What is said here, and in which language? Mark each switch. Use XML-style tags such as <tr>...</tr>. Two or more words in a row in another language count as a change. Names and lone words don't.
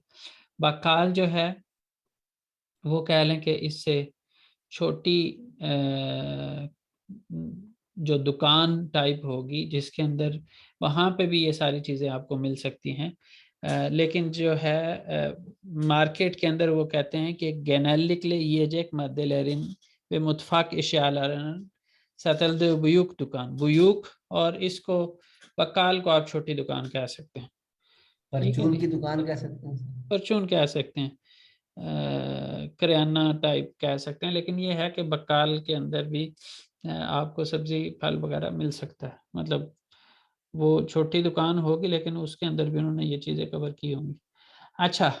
<hi>बक्काल जो है वो कह लें कि इससे छोटी जो दुकान टाइप होगी जिसके अंदर, वहाँ पे भी ये सारी चीज़ें आपको मिल सकती हैं, लेकिन जो है मार्केट के अंदर वो कहते हैं कि</hi> <tr>genellikle yiyecek maddelerin ve mutfak eşyalarının satıldığı büyük</tr> <hi>दुकान, बुयूक, और इसको बक्काल को आप छोटी दुकान कह सकते हैं, परचून की दुकान कह सकते हैं, परचून कह सकते हैं, करियाना टाइप कह सकते हैं, लेकिन ये है कि बक्काल के अंदर भी आपको सब्जी फल वगैरह मिल सकता है, मतलब वो छोटी दुकान होगी लेकिन उसके अंदर भी उन्होंने ये चीज़ें कवर की होंगी।</hi>